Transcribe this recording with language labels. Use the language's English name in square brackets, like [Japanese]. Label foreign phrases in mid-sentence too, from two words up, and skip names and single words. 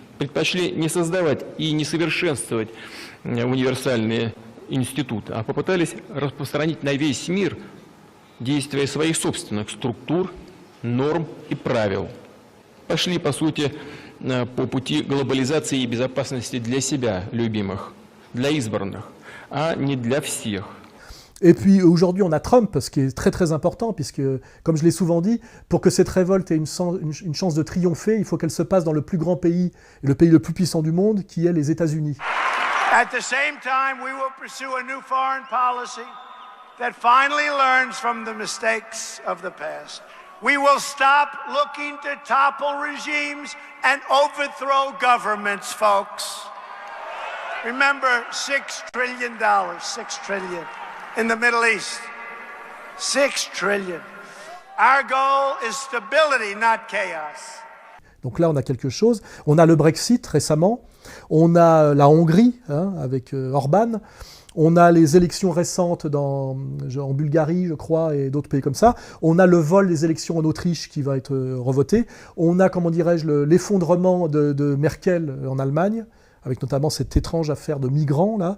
[Russian] Предпочли не создавать и не совершенствовать универсальные институты, а попытались распространить на весь мир действия своих собственных структур, норм и правил. Пошли, по сути, по пути глобализации и безопасности для себя, любимых, для избранных, а не для всех. [French] Et puis aujourd'hui on a Trump, ce qui est très très important, puisque comme je l'ai souvent dit, pour que cette révolte ait une chance de triompher, il faut qu'elle se passe dans le plus grand pays, le pays le plus puissant du monde, qui est les États-Unis. [English] At the same time, we will pursue a new foreign policy that finally learns from the mistakes of the past. We will stop looking to topple regimes and overthrow governments, folks. Remember, $6 trillion, $6 trillion in the Middle East. $6 trillion. Our goal is stability, not chaos. [French] Donc là, on a quelque chose. On a le Brexit récemment. On a la Hongrie, avec Orban. On a les élections récentes en Bulgarie, je crois, et d'autres pays comme ça. On a le vol des élections en Autriche qui va être revoté. On a, comment dirais-je, l'effondrement de Merkel en Allemagne, avec notamment cette étrange affaire de migrants, là.